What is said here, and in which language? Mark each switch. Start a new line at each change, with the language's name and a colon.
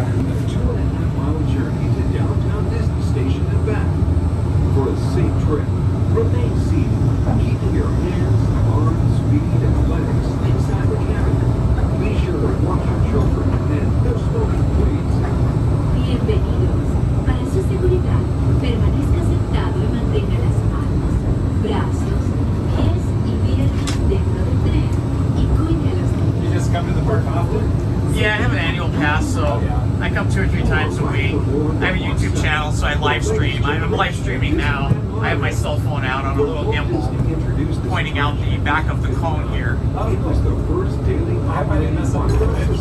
English: A 2.5-mile journey to downtown Disney Station and back. For a safe trip, remain seated, keeping your hands, arms, feet, and legs inside the cabin. Be sure to watch your children and no smoking, please.
Spanish: Bienvenidos. Para su seguridad, permanezca sentado y mantenga las manos, brazos, pies y piernas dentro del tren y cuide a los niños.
English: You just come to the park often? Yeah, I have an annual pass, so I come channel, so I live stream. I'm live streaming now. I have my cell phone out on a little gimbal, pointing out the back of the cone here. It was the first daily. I hope I didn't mess up your footage.